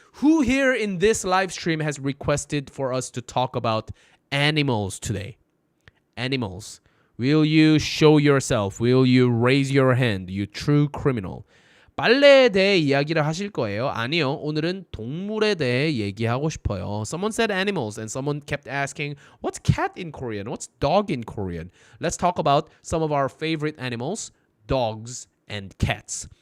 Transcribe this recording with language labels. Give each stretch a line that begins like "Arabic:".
English: Who here in this live stream has requested for us to talk about animals today? Animals. Will you show yourself? Will you raise your hand, you true criminal?
Korean: 빨래에 대해 이야기를 하실 거예요? 아니요. 오늘은 동물에 대해 얘기하고 싶어요.
English: Someone said animals and someone kept asking, what's cat in Korean? What's dog in Korean? Let's talk about some of our favorite animals, dogs and cats.